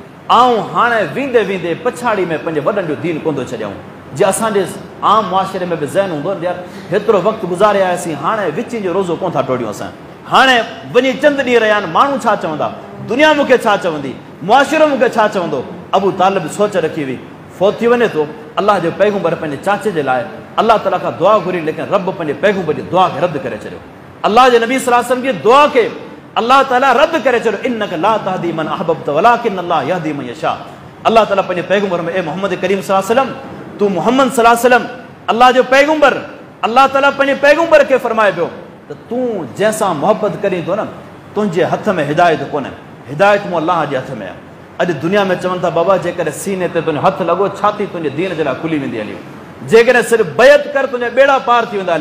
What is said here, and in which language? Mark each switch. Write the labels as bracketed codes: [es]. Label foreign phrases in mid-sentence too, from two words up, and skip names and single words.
[sd] ऐं हाणे वेंदे वेंदे पछाड़ी में पंहिंजे वॾनि जो दीन कोन थो छॾियूं जे असांजे आम मुआशिरे में बि ज़हन हूंदो न यार हेतिरो वक़्तु गुज़ारे आयासीं हाणे विच जो रोज़ो कोन था टोड़ियूं असां हाणे वञी चंद ॾींहं रहिया आहिनि माण्हू छा चवंदा दुनिया मूंखे छा चवंदी मुआशिरो मूंखे छा चवंदो अबू तालिब सोच रखी हुई फौत थी वञे थो अलाह जो पैगुंबर पंहिंजे चाचे जे लाइ अलाह ताला खां दुआ घुरी लेकिन रब पंहिंजे पैगुंबर जी दुआ खे रद्द करे छॾियो अलाह जे नबी [ar] صلى الله عليه وسلم [sd] जी दुआ खे अल्लाह ताला रद्द करे छॾियो [ar] إنك لا تهدي من أحببت ولكن الله يهدي من يشاء [sd] अल्लाह ताला पंहिंजे पैगुंबर में ए मोहम्मद करीम [ar] صلى الله عليه وسلم [sd] तू मोहम्मद [ar] صلى الله عليه وسلم [sd] अल्लाह जो पैगुंबर अल्लाह ताला पंहिंजे पैगुंबर खे फरमाए पियो त तूं जंहिंसां मोहबत करीं थो न तुंहिंजे हथ में हिदायत कोन्हे हिदायत मूं अल्लाह जे हथ में आहे अॼु दुनिया में चवनि था बाबा जेकॾहिं सीने ते तुंहिंजो हथु लॻो छाती तुंहिंजे दीन जे लाइ खुली वेंदी हली जेकॾहिं सिर्फ़ु बैत कर तुंहिंजा ॿेड़ा पार थी वेंदा